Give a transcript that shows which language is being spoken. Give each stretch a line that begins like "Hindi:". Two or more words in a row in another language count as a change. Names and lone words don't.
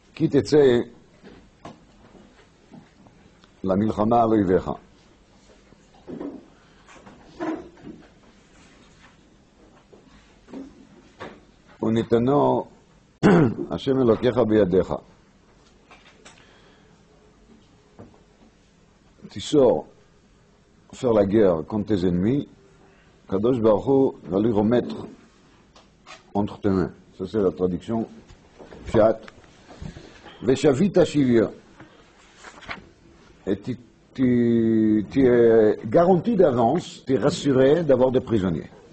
Hebrew: כי תצא למלחמה על אויביך. ונתנו השם אלוקיך בידיך. תיסור,
French: faire la guerre contre tes ennemis,
Hebrew: קדוש ברוך הוא
French: va lui remettre entre tes mains. Ça c'est la traduction Pshat.
Hebrew: ושבית שביו.
French: Et tu es garanti d'avance, tu es rassuré d'avoir des prisonniers.